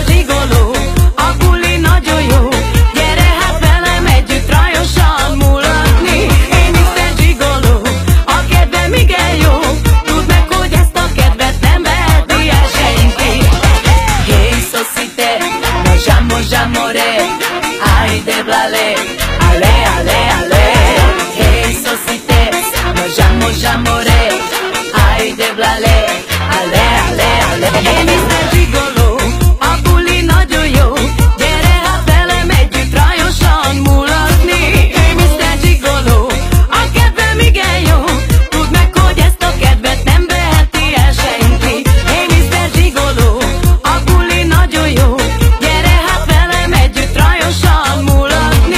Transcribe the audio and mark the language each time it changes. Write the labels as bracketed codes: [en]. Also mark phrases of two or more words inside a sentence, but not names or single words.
[hu] Gigolo, a buli nagyon jó, gyere hát velem együtt rajosan mulatni. [en] Hey Mr. [hu] Gigolo, a kedvem igen jó, tudd meg, hogy ezt a kedvet nem veheti el senki. Hey Sosite, nos amore, ay de blale, ale, ale, ale. Hey Sosite, nos amore, ay de blale, ale, ale, ale. [en] Hey Mr. [hu] Gigolo, a buli nagyon jó, gyere hát velem együtt rajosan mulatni. [en] Hey Mr. [hu] Gigolo, a kedvem igen jó, tudd meg, hogy ezt a kedvet nem veheti el senki. [en] Hey Mr. [hu] Gigolo, a buli nagyon jó, gyere hát velem együtt rajosan mulatni.